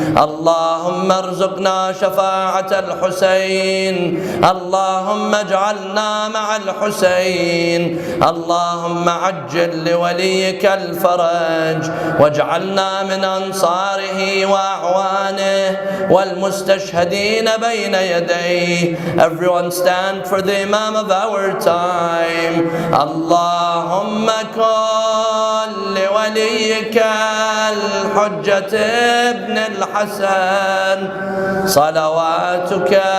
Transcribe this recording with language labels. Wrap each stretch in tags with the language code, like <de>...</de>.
<ar>اللهم ارزقنا شفاعة الحسين. اللهم اجعلنا مع الحسين. اللهم عجل لوليك الفرج واجعلنا من أنصاره وأعوانه والمستشهدين بين يديه.</ar> <en>Everyone stand for the Imam of our time.</en> <ar>اللهم كن لوليك الحجة ابن الحسن صلواتك</ar>